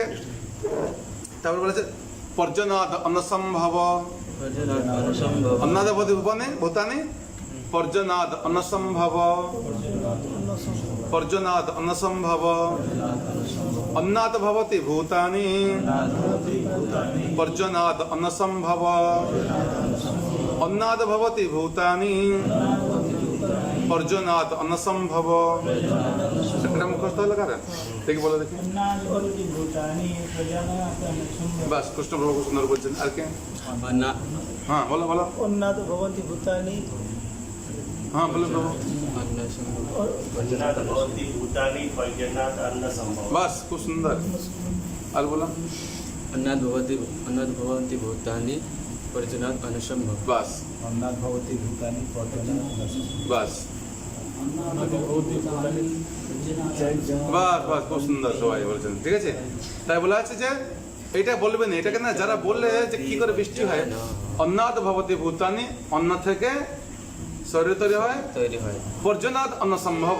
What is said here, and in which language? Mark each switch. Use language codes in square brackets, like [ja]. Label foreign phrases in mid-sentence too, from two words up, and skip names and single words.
[bn] তারপর বলেছে [sa] পর্জনাদ অন্ন সম্ভব, অন্নাদ ভবতি ভূতানি, পর্জনাদ অন্ন সম্ভব, পর্জনাদ অন্ন সম্ভব, অন্নাদ ভবতি ভূতানি, পর্জনাদ অন্ন সম্ভব, অন্নাদ ভবতি ভূতানি, পর্জনাদ অন্ন সম্ভব। [bn] এটা মুখস্থ হলো কারা? দেখি বলো দেখি। বাস, কৃষ্ণ প্রভু খুব সুন্দর বলছেন। আর কে? হ্যাঁ বলো বলো। [sa] অন্নাদ ভবন্তি ভূতানি। [bn] হ্যাঁ বলো প্রভু। [sa] वचनात् भवन्ति भूतानि पर्जन्यात् अन्न सम्भवः। [bn] বাস, খুব সুন্দর। আর বলো। [sa] अन्नाद् भवन्ति भूतानि पर्जन्यात् अन्नसम्भव। [bn] বাস [sa] অন্নাদ ভবতি ভূতানি পর্জন্যাৎ अन्नसम्भवः। [bn] বাস বাস বাস, খুব সুন্দর সবাই বলছেন। ঠিক আছে, তাই বলা আছে যে এটা বলবেন, এটাকে না যারা বললে যে কি করে বৃষ্টি হয়, [sa] অন্নাদ ভবতি ভূতানি, [bn] অন্ন থেকে শরীর তৈরি হয়, [sa] পর্জন্যাৎ অন্ন সম্ভব।